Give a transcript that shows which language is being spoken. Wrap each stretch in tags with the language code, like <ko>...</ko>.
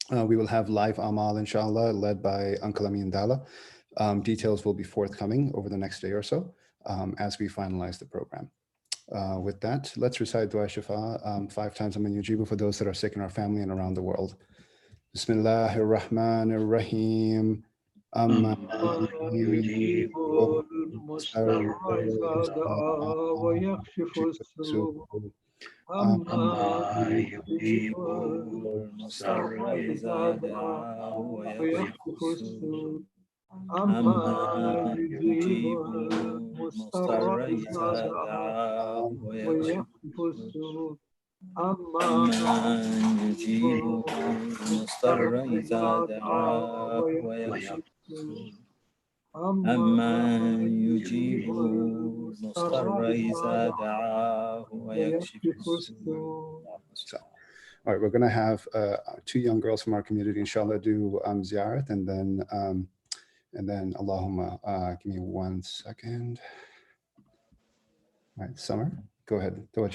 <en>We will have live Amal, inshallah, led by Uncle Amin Dala. Details will be forthcoming over the next day or so as we finalize the program. With that, let's recite Dua Shifa 5 times Amin Yujibu for those that are sick in our family and around the world.</en> <ar>Bismillahir Rahmanir Rahim. Amma يجيب المضطر إذا دعا ويكشف السوء أما يجيب المضطر إذا دعا ويكشف السوء أما يجيب المضطر إذا دعا ويكشف السوء أما يجيب المضطر إذا دعاه ويكشف السوء أما يجيب المضطر إذا دعاه ويكشف السوء.</ar> <en>All right, we're going to have 2 young girls from our community, inshallah, do ziyarat, and then Allahumma, give me 1 second. All right, Summer, go ahead.</en>